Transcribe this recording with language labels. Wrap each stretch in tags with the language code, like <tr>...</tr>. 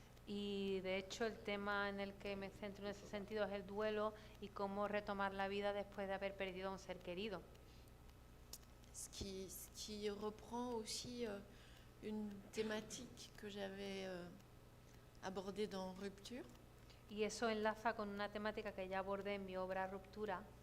<es>Y de hecho el tema en el que me centro en ese sentido es el duelo y cómo retomar la vida después de haber perdido a un ser querido.</es> <fr>Ce qui reprend aussi une thématique que j'avais abordée dans Rupture.</fr> <es>Y eso enlaza con una temática que ya abordé en mi obra Ruptura.</es>